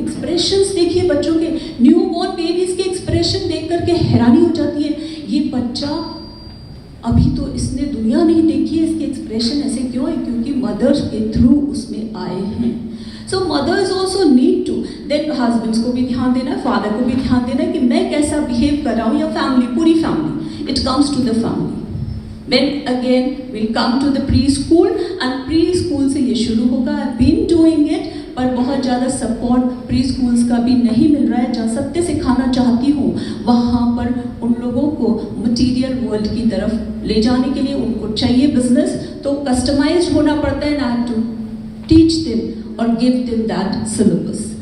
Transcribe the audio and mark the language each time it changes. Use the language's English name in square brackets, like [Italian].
[Hindi] Expressions देखिए बच्चों के, न्यू बॉर्न बेबीज के एक्सप्रेशन देख करके हैरानी हो जाती है, ये बच्चा अभी तो इसने दुनिया नहीं देखी है, इसके एक्सप्रेशन ऐसे क्यों है? क्योंकि मदर्स के थ्रू उसमें आए हैं। [English] So mothers also need to, then husbands [Hindi] को भी ध्यान देना है, father को भी ध्यान देना है कि मैं कैसा behave कर रहा हूँ, या family, पूरी family. [English] It comes to the family. Then again we'll come to the preschool, and preschool [Hindi] से ये शुरू होगा. [English] I've been doing it, [Hindi] पर बहुत ज़्यादा सपोर्ट प्री स्कूल्स का भी नहीं मिल रहा है. जहाँ सत्य सिखाना चाहती हूँ वहाँ पर उन लोगों को मटीरियल वर्ल्ड की तरफ ले जाने के लिए उनको चाहिए बिजनेस, तो कस्टमाइज होना पड़ता है. [English] ना to teach them और give them that syllabus.